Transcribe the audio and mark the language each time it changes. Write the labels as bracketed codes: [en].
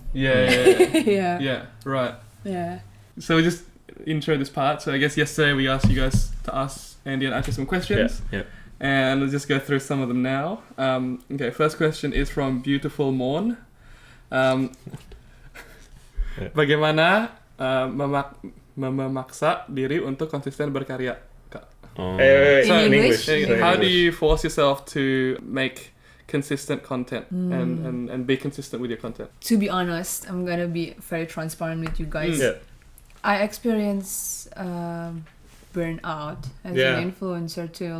[en] Yeah. Right. Yeah. So we just intro this part. So I guess yesterday we asked you guys to ask Andy and Acha some questions. Yeah. And let's just go through some of them now. Okay, first question is from Beautiful Morn. [id] Bagaimana memaksa diri untuk konsisten berkarya, Kak? [en] In English? How do you force yourself to make consistent content and be consistent with your content? To be honest, I'm gonna be very transparent with you guys. I experience burnout as an influencer too.